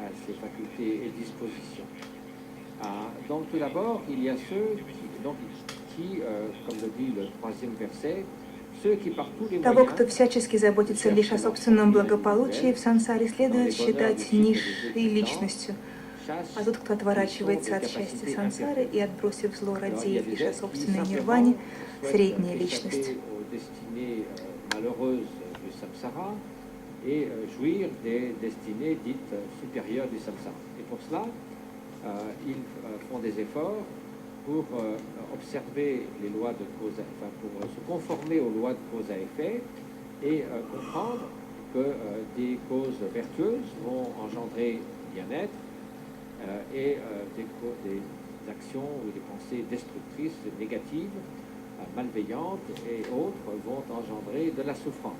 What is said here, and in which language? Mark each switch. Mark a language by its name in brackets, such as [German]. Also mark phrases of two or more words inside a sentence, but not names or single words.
[Russian] Того, кто всячески заботится лишь о собственном благополучии, в сансаре следует считать низшей личностью. А тот, кто отворачивается от счастья сансары и, отбросив зло, радеет лишь о собственной нирване, средняя личность. [French] Et jouir des destinées dites supérieures du samsara. Et pour cela, ils font des efforts pour observer les lois de cause, enfin pour se conformer aux lois de cause à effet et comprendre que des causes vertueuses vont engendrer bien-être et des actions ou des pensées destructrices, négatives, malveillantes et autres vont engendrer de la souffrance.